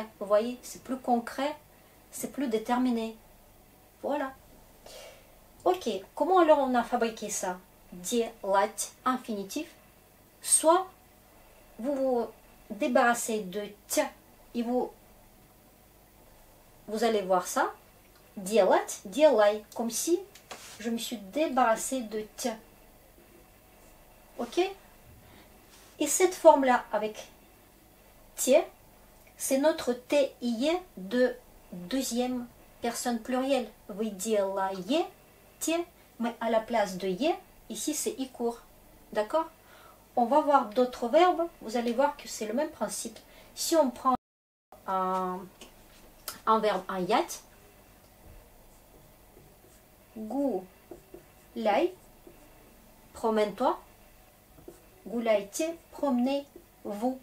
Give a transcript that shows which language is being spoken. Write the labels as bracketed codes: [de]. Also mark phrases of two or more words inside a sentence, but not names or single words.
[fr] Vous voyez, c'est plus concret, c'est plus déterminé. Voilà. Ok, comment alors on a fabriqué ça? [ru] Делать, infinitif. [fr] Soit vous vous débarrassez de t et vous allez voir ça. [ru] Делать, делай, [fr] comme si je me suis débarrassée de t. Ok? Et cette forme-là avec t, c'est notre t-i de deuxième personne plurielle. [ru] Вы делаете, [fr] mais à la place de ye, ici c'est i court. D'accord? On va voir d'autres verbes, vous allez voir que c'est le même principe. Si on prend un verbe en yat, gulay, promène-toi, gulayte, promenez-vous.